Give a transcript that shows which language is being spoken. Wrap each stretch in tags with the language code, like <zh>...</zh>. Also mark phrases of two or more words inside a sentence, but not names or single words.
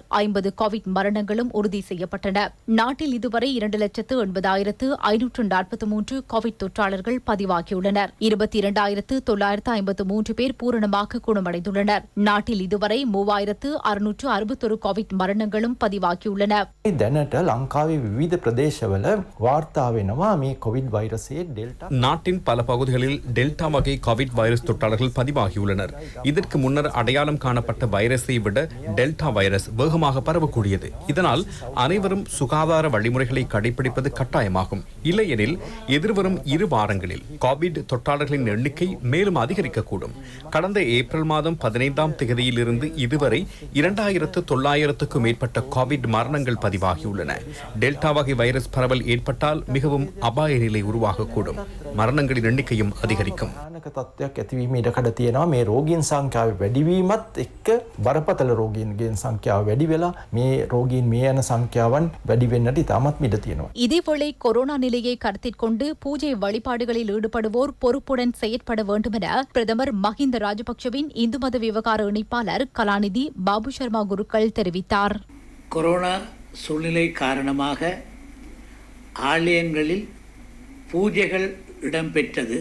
<ta>50 கோவிட் மரணங்களும் உறுதி செய்யப்பட்டன. நாட்டில் இதுவரை 2,80,543 கோவிட் தொற்றாளர்கள் பதிவாகியுள்ளனர். 22,953 பேர் பூரணமாக குணமடைந்துள்ளனர். நாட்டில் இதுவரை 3,661 கோவிட் மரணங்களும் பதிவாகியுள்ளன.</ta> <si>දැනට ලංකාවේ විවිධ ප්‍රදේශවල වාර්තා වෙනවා මේ කොවිඩ් වෛරසයේ ඩෙල්ටා.</si> <ta>நாட்டின் பல பகுதிகளில் டெல்டா வகை கோவிட் வைரஸ் தொற்றாளர்கள் பதிவாகியுள்ளனர். இதற்கு முன்னர் அடையாளம் காணப்பட்ட வைரஸை விட டெல்டா வைரஸ் வேகமாக பரவக்கூடியது. இதனால் அனைவரும் சுகாதார வழிமுறைகளை கடைபிடிப்பது கட்டாயமாகும். இல்லையெனில் எதிர்வரும் 2 வாரங்களில் கோவிட் தொற்றாளர்களின் எண்ணிக்கை மேலும் அதிகரிக்கக்கூடும். கடந்த ஏப்ரல் மாதம் 15ஆம் தேதியிலிருந்து இதுவரை 2,900க்கும் மேற்பட்ட கோவிட் மரணங்கள் பதிவாகியுள்ளன. டெல்டா வகை வைரஸ் பரவல் ஏற்பட்டால் மிகவும் அபாய நிலை உருவாகக்கூடும். மரணங்களின் எண்ணிக்கையும் அதிகரிக்கும்.</ta> <si>තත්ත්වයක් ඇතිවීම ඉඩකඩ තියෙනවා. මේ රෝගීන් සංඛ්‍යාව වැඩිවීමත් එක්ක බරපතල රෝගීන්ගේ සංඛ්‍යාව වැඩි වෙලා මේ රෝගීන් මේ යන සංඛ්‍යාවන් වැඩි වෙන්නට ඉතාමත් ඉඩ තියෙනවා.</si> <ta>இதேவேளை கொரோனா நிலையை கருத்தில் கொண்டு பூஜை வழிபாடுகளில் ஈடுபடுவோர் பொறுப்புடன் செயற்பட வேண்டும் என பிரதமர் மஹிந்த ராஜபக்சவின் இந்து மத விவகார இணைப்பாளர் கலாநிதி பாபு சர்மா குருக்கள் தெரிவித்தார். கொரோனா சூழ்நிலை காரணமாக ஆலயங்களில் பூஜைகள் இடம்பெற்றது.</ta>